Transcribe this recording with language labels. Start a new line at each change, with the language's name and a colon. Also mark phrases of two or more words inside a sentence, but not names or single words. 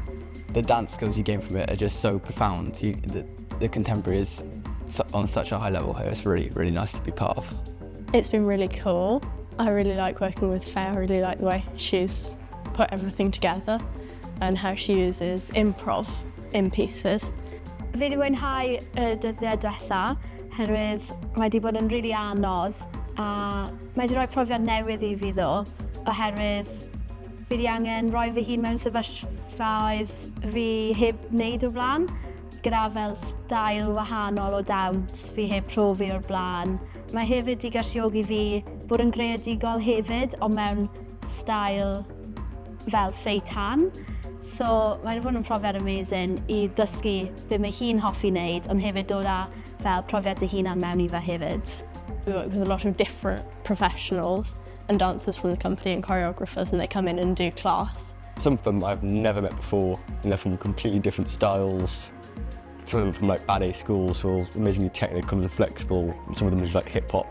English: The dance skills you gain from it are just so profound. The contemporary is on such a high level here. It's really, really nice to be part of. It's been really cool. I really like working with Faye. I really like the way she's put everything together and how she uses improv in pieces.
Welsh: Fi wedi mwynhau y dyddiau diwetha oherwydd mae wedi bod yn rili anodd a mae wedi rhoi profiad newydd I fi ddo oherwydd fi wedi angen rhoi fy hun mewn sefyllfaoedd fi heb wneud o'r blaen gyda fel stael wahanol o dawns fi heb profi o'r blaen. Mae hefyd I galluogi fi bod yn greadigol hefyd ond mewn stael fel Faye Tan. So mae wedi bod yn profiad amazing I ddysgu be mae hi'n hoffi wneud ond hefyd dod â fel profiad dy hunan mewn I fe hefyd.
English: We work with a lot of different professionals and dancers from the company and choreographers, and they come in and do class. Some of them I've never met before, and they're from completely different styles. Some of them from like ballet schools, so amazingly technical and flexible, and some of them is like hip hop.